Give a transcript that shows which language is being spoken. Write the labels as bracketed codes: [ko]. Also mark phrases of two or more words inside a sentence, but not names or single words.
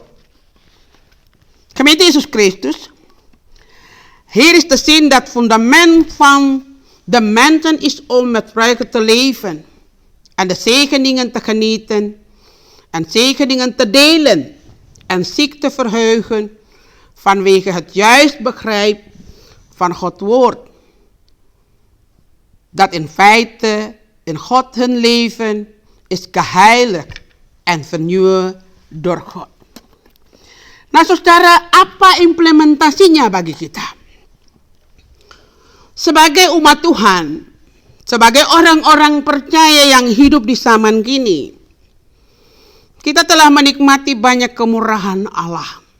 [nl] Gemeente Jezus Christus, hier is te zien dat het fundament van de mensen is om met vreugde te leven en de zegeningen te genieten en zegeningen te delen en zich te verheugen vanwege het juist begrijp van Gods woord. Dat in feite in God hun leven is geheiligd en vernieuwd door God. [id] Nah, saudara, apa implementasinya bagi kita? Sebagai umat Tuhan, sebagai orang-orang percaya yang hidup di zaman kini, kita telah menikmati banyak kemurahan Allah.